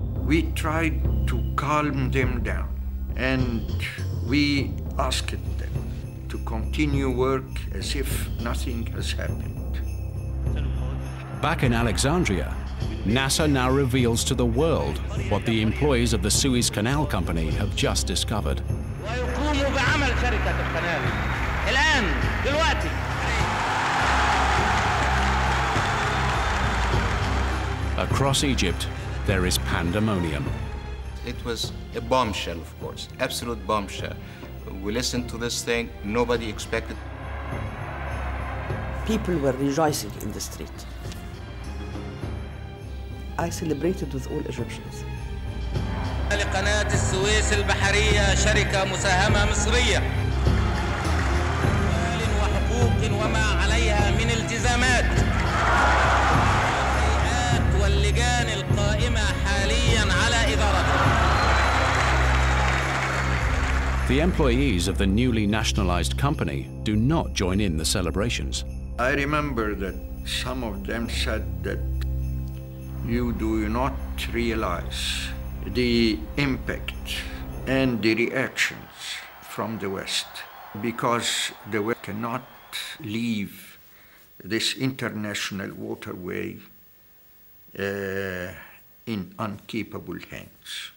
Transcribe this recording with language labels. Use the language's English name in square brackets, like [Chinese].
[English] We tried to calm them down, and we asked them to continue work as if nothing has happened. Back in Alexandria, Nasser now reveals to the world what the employees of the Suez Canal Company have just discovered. [Arabic] ويقوموا بعمل شركة القناه الآن دلوقتي. [English] Across Egypt, there is pandemonium. It was a bombshell, of course, absolute bombshell. We listened to this thing, nobody expected. People were rejoicing in the street. I celebrated with all Egyptians. [Arabic] لقناة السويس البحرية شركة مساهمة مصرية. وحقوق وما عليها من التزامات. الهيئات واللجان القائمة حالياً على إدارتها. [English] The employees of the newly nationalized company do not join in the celebrations. I remember that some of them said that you do not realize the impact and the reactions from the West, because the West cannot leave this international waterway in incapable hands.